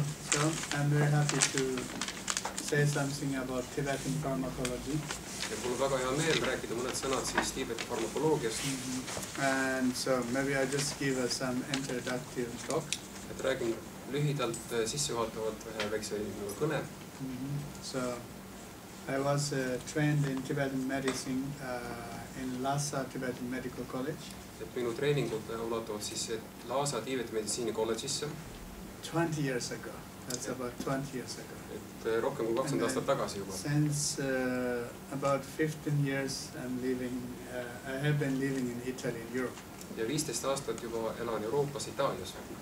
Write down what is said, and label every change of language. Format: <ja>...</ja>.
<en>So I'm very happy to say something about Tibetan pharmacology.</en> <et>Ja mul on väga hea meel rääkida mõned sõnad siis Tiibeti farmakoloogiast.</et> <en>And so maybe I just give us some introductory talk.</en> <et>Et räägin lühidalt sissejuhatavalt ühe väikse kõne.</et> <en>So I was trained in Tibetan medicine in Lhasa Tibetan Medical College.</en> <et>Et minu treeningud ulatuvad siis Lhasa Tiibeti meditsiini kolledžisse.</et> <en>20 years ago. That's about 20 years ago.</en> <et>Et rohkem kui 20 aastat tagasi juba.</et> <en>Since about 15 years I have been living in Italy, in Europe.</en> <et>Ja 15 aastat juba elan Euroopas, Itaalias.</et>